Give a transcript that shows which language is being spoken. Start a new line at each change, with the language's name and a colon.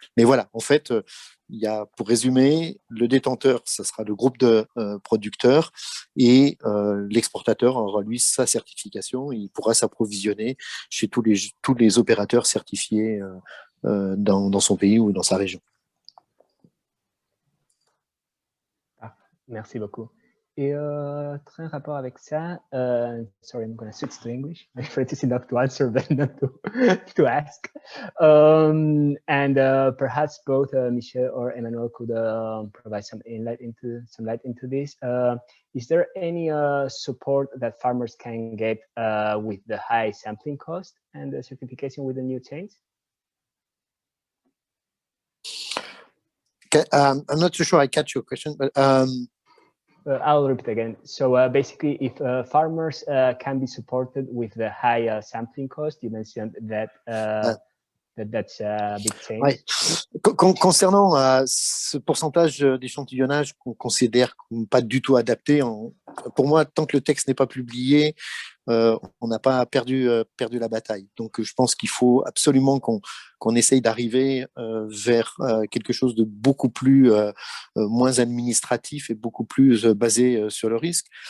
French: Mais voilà, en fait, il y a, pour résumer, le détenteur, ça sera le groupe de producteurs, et l'exportateur aura, lui, sa certification, et il pourra s'approvisionner chez tous les opérateurs certifiés dans son pays ou dans sa région. Merci beaucoup. Et très en rapport avec ça,
English: sorry, I'm going to switch to English. I prefer to enough to answer than not to ask. And perhaps both Michel or Emmanuel could provide some light into this. Is there any support that farmers can get with the high sampling cost and the certification with the new chains? I'm not too sure I catch your question, but I'll repeat again. So basically, if farmers can be supported with the high sampling cost, you mentioned that that's a big change.
French: Ouais. Concernant ce pourcentage d'échantillonnage qu'on considère pas du tout adapté, pour moi, tant que le texte n'est pas publié, on n'a pas perdu la bataille. Donc, je pense qu'il faut absolument qu'on essaye d'arriver vers quelque chose de beaucoup plus moins administratif et beaucoup plus basé sur le risque.